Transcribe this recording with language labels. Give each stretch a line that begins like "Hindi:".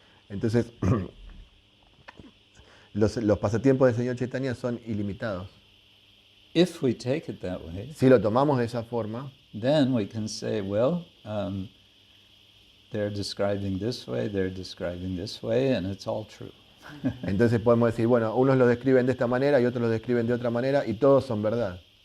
Spanish: Entonces, los pasatiempos del Señor Chaitanya son ilimitados.
English: If we take it that way,
Spanish: si lo tomamos de esa forma,
English: then we can say, well, they're describing this way, and it's all true.
Spanish: Entonces podemos decir, bueno, unos lo describen de esta manera y otros lo describen de otra manera y todos son verdad.